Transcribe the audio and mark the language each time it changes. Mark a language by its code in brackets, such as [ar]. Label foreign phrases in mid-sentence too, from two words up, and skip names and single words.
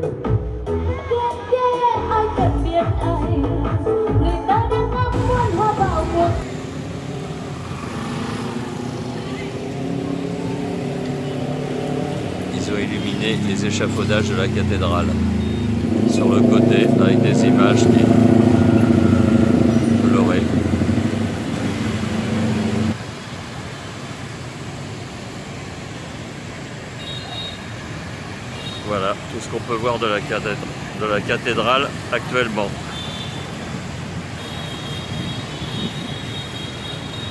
[vi] ai cần biết ai người ta đang ngắm muôn hoa vào cuộc. [fr] Ils ont illuminé les échafaudages de la cathédrale sur le côté avec des images qui colorées. Voilà tout ce qu'on peut voir de la cathédrale actuellement.